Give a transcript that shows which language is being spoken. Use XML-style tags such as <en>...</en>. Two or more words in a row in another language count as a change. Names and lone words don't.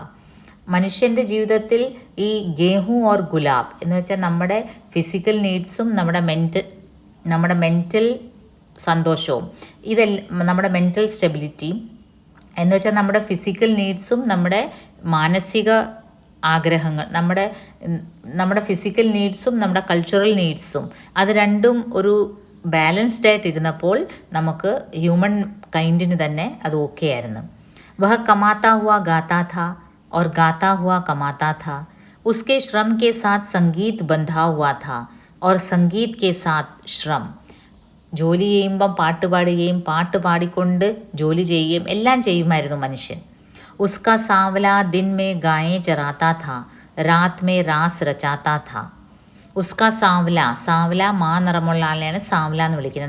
<ml>മനുഷ്യൻ്റെ ജീവിതത്തിൽ ഈ</ml> <hi>गेहूं और गुलाब</hi> <ml>എന്ന് വെച്ചാൽ നമ്മുടെ</ml> <en>physical needs</en> <ml>നമ്മുടെ മെൻ്റൽ സന്തോഷവും, നമ്മുടെ</ml> <en>mental stability</en> <ml>എന്ന് വെച്ചാൽ നമ്മുടെ</ml> <en>physical needs</en> <ml>നമ്മുടെ മാനസിക ആഗ്രഹങ്ങൾ, നമ്മുടെ</ml> <en>physical needs</en> <ml>നമ്മുടെ</ml> <en>cultural needs</en> <ml>അത് രണ്ടും ഒരു ബാലൻസ്ഡ് ആയിട്ടിരുന്നപ്പോൾ നമുക്ക്</ml> <en>human kind</en> <ml>തന്നെ അത് ഓക്കെ ആയിരുന്നു.</ml> <hi>वह कमाता हुआ गाता था और गाता हुआ कमाता था. उसके श्रम के साथ संगीत बंधा हुआ था और संगीत के साथ श्रम.</hi> <ml>ജോലി ചെയ്യുമ്പം പാട്ട് പാടുകയും പാട്ട് പാടിക്കൊണ്ട് ജോലി ചെയ്യുകയും എല്ലാം ചെയ്യുമായിരുന്നു മനുഷ്യൻ.</ml> <hi>उसका सांवला दिन में गायें चराता था, रात में रास रचाता था. उसका सांवला,</hi> <ml>സാവല മാ നിറമുള്ള ആളെയാണ് സാവല എന്ന് വിളിക്കുന്നത്.</ml>